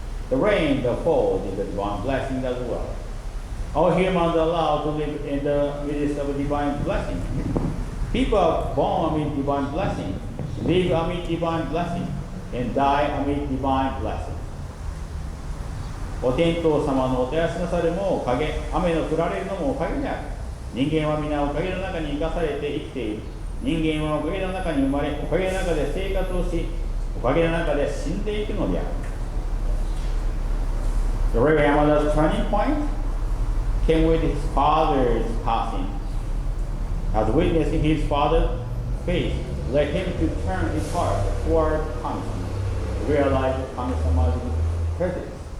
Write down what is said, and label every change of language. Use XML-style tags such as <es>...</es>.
<en>The rain that falls is a divine blessing as well. All humans are allowed to live in the midst of a divine blessing. People are born amid divine blessing, live amid divine blessing, and die amid divine blessing.</en> <ja>お天道様のお照らしなさるもおかげ、雨の降られるのもおかげである。人間は皆おかげの中に生かされて生きている。人間はおかげの中に生まれ、おかげの中で生活をし、おかげの中で死んでいくのである。</ja> <en>The Reverend Yamada's turning point came with his father's passing. As witnessing his father's faith led him to turn his heart toward Kami-sama, to realize Kami-sama's presence.</en>